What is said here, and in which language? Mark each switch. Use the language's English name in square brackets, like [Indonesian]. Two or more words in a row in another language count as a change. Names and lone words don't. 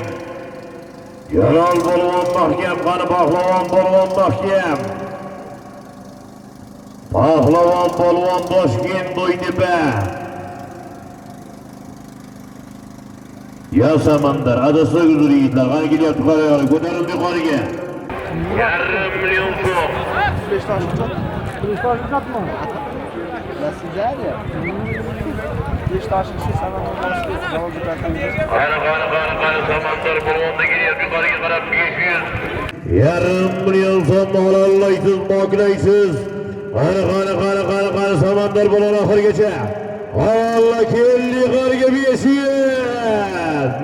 [Uzbek] Jalol Polvon mahkem, qani Pahlavon Polvon mahkem. Pahlavon Polvon Toshkent Bo'ytepa. Ya Samandar, adasi huzur yigitlar, qani kelyapti qaraylar, ko'tarildi yuqoriga. 1,5 million so'm. [Turkish] Beşiktaş uzatma. Nasıl yani? Beşiktaş'ın şey sana olması [Uzbek] Qani Samandar Polvonda kelyapti yuqoriga qarab 500. 1,5 million so'm ololmaysiz, moklaysiz. Qani Samandar Polvon oxirigacha. Allah keldi yuqoriga 500.